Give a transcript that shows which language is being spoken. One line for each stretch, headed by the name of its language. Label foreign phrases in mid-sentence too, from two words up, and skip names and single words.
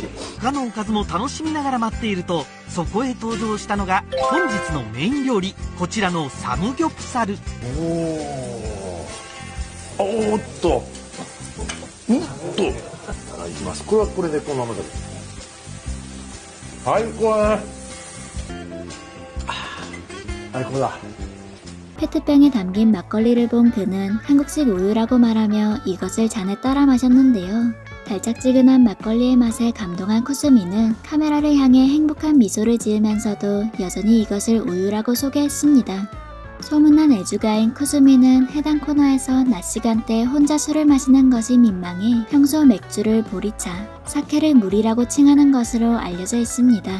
Japanese: 他のおかずも楽しみながら待っていると、そこへ登場したのが本日のメイン料理、こちらのサムギョプサル。おーっと、いきます。これはこれでこのままで。最高だね。最高だ。
Korean: 페트병에 담긴 막걸리를 본 그는 한국식 우유라고 말하며 이것을 잔에 따라 마셨는데요. 달짝지근한 막걸리의 맛에 감동한 쿠스미는 카메라를 향해 행복한 미소를 지으면서도 여전히 이것을 우유라고 소개했습니다. 소문난 애주가인 쿠스미는 해당 코너에서 낮 시간대 혼자 술을 마시는 것이 민망해 평소 맥주를 보리차, 사케를 물이라고 칭하는 것으로 알려져 있습니다.